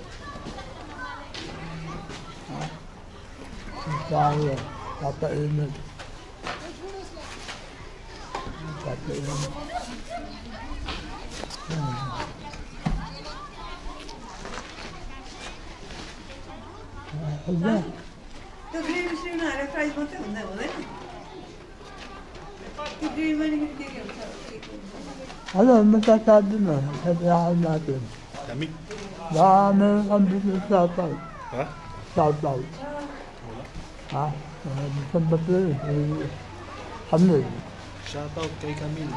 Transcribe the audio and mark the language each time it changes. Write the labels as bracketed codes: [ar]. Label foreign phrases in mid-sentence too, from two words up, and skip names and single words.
[tl] Ha? Ang tayo, papainit. Papainit. Hala. [sv] Det blir ju sån här fries mot den där, eller? Det blir man inte [tl] Ano, masasabi mo? Sabihan natin. Lamig. Baka meron kang [en] business shoutout. [tl] Ha? Shoutout. Ha? Saan ba ito eh? Hamil. Shoutout kay Camille.